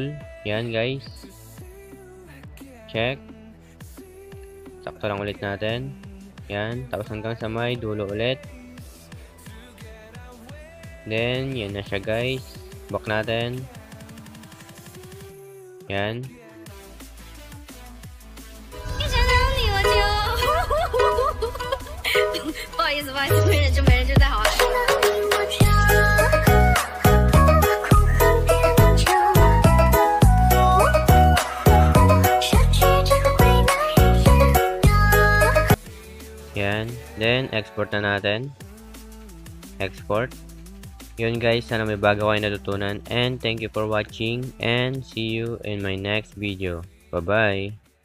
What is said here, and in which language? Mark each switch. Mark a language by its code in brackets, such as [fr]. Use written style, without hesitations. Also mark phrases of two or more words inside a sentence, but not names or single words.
[tl] Yan guys. Check. Sakto lang ulit natin. Yan. Tapos hanggang sa may dulo ulit. Then, yan na siya guys. Back natin. Yan. [zh] 不好意思，没人就再好了。 [tl] Yan. Then, export na natin. Export. Yun guys, sana may bago kayo natutunan. [en] And thank you for watching. And see you in my next video. Bye-bye.